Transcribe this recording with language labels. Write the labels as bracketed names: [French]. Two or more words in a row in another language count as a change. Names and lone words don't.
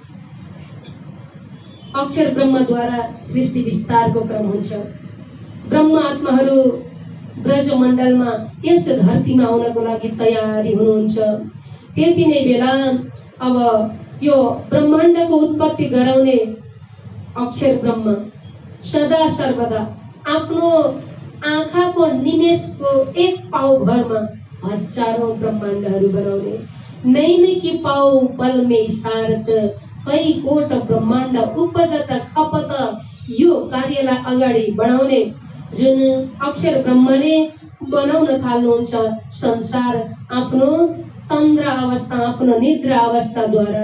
[Nepali] अक्षर ब्रह्मद्वारा सृष्टि विस्तारको क्रम हुन्छ। ब्रह्म आत्माहरू ब्रजमण्डलमा यस धरतीमा आउनको लागि तयारी हुनुहुन्छ। त्यति नै बेला अब यो ब्रह्माण्डको उत्पत्ति गराउने अक्षर ब्रह्म सदा सर्वदा आफ्नो आँखाको निमेषको एक पाउ भरमा हजारौं ब्रह्माण्डहरू बनाउने। [Braj] नै कि पाउ पलमे सारत कई कोट ब्रह्माण्ड उपजत खपत, [Nepali] यो कार्यलाई अगाडि बढाउने जुन अक्षर ब्रह्मले बनाउन थाल्नुहुन्छ संसार आफ्नो तन्द्रा अवस्था, आफ्नो निद्रा अवस्थाद्वारा।